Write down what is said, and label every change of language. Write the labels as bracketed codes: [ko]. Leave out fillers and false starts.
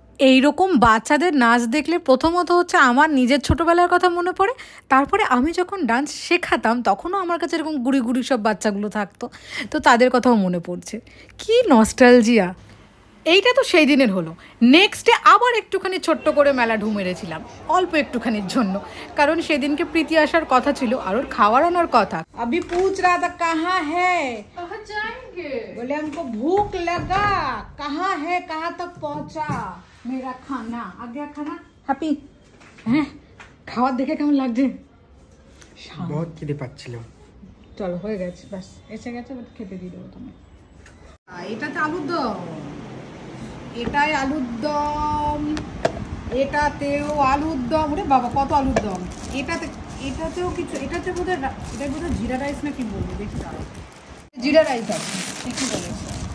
[bn] এইরকম বাচ্চাদের নাচ দেখলে প্রথমত হচ্ছে আমার নিজের ছোটোবেলার কথা মনে পড়ে, তারপরে আমি যখন ডান্স শেখাতাম তখনও আমার কাছে এরকম গুড়ি গুড়ি সব বাচ্চাগুলো থাকতো, তো তাদের কথাও মনে পড়ছে। কি নস্টালজিয়া। এইটা তো সেই দিনের হলো। নেক্সট ডে আবার একটুখানি ছোট্ট করে মেলা ঢু মেরেছিলাম, অল্প একটুখানির জন্য, কারণ সেদিনকে প্রীতি আসার কথা ছিল আর ওর খাওয়ার আনার কথা। [hi] अभी पूछ रहा था कहाँ है, कहाँ जाएंगे, बोले हमको भूख लगा, कहाँ है, कहाँ तक पहुँचा मेरा खाना, आ गया खाना, हैप्पी হ্যাঁ। [bn] খাওয়ার দেখে কেমন লাগছে? বহুত খিদে পাচ্ছিল। চলো হয়ে গেছে, ব্যাস এসে গেছে, খেতে দিয়ে দেবো তুমি। এটাতে আলুর দম, এটাই আলুর দম, এটাতেও আলুর দম। ওরে বাবা কত আলুর দম। এটাতেও কিছু, এটাতে বোধহয় জিরা রাইস না কি বলবো, দেখি দাঁড়াও, জিরা রাইস আছে ঠিকই বলেছে।